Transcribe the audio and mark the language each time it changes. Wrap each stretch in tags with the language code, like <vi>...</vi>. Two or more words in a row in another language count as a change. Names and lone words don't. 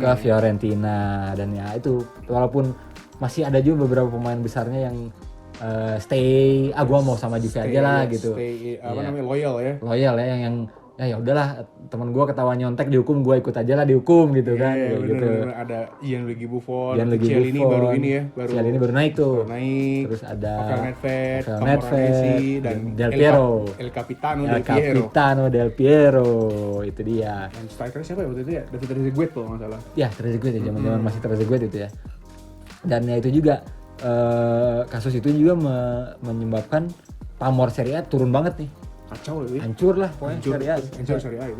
<id>Ke Fiorentina dan ya itu walaupun masih ada juga beberapa pemain besarnya yang stay gua mau sama Juve aja lah gitu. Stay Iya. namanya loyal ya. Loyal ya yang ya udahlah teman gua ketahuan nyontek dihukum gua ikut aja lah dihukum gitu kan Iya, kayak gitu. bener. Ada Gianluigi Buffon, Gianluigi Cialini Buffon. baru ini ya, Cialini baru naik tuh. baru naik. Terus ada Rafael Nedved, Rafael Camoranesi, Nedved, dan Del Piero. El Capitano El Del Piero. Capitano Del Piero itu dia. Dan striker siapa ya waktu itu ya? David Trezeguet kalau nggak salah. Ya Trezeguet ya zaman-zaman masih Trezeguet itu ya. Dan ya itu juga kasus itu juga menyebabkan pamor Serie A turun banget nih. Kacau ya. Hancur lah pokoknya Serie A. Hancur Serie A itu.</id>